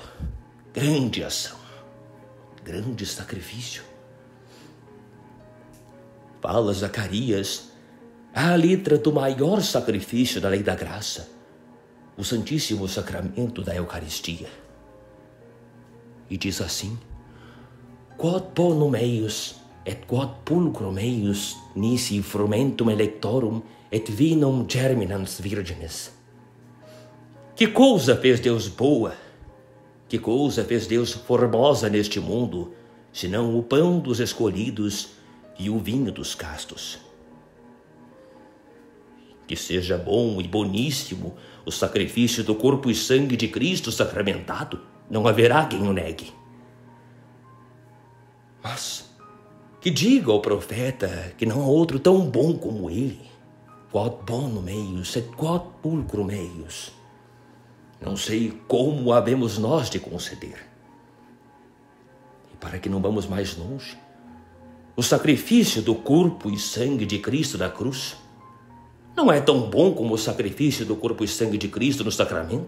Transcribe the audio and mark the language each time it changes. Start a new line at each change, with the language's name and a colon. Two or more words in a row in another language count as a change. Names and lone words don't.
Portuguese: Grande ação, grande sacrifício. Fala Zacarias à letra do maior sacrifício da lei da graça, o Santíssimo Sacramento da Eucaristia. E diz assim:
Latin: Quod bonum eius et quod pulchrum eius nisi frumentum electorum et vinum germinans virgines.
Portuguese: Que coisa fez Deus boa, que coisa fez Deus formosa neste mundo, senão o pão dos escolhidos e o vinho dos castos. Que seja bom e boníssimo o sacrifício do corpo e sangue de Cristo sacramentado, não haverá quem o negue. Mas que diga ao profeta que não há outro tão bom como ele.
Latin: Quod bonum eius et quod pulchrum eius.
Portuguese: Não sei como havemos nós de conceder. E para que não vamos mais longe, o sacrifício do corpo e sangue de Cristo na cruz não é tão bom como o sacrifício do corpo e sangue de Cristo no sacramento?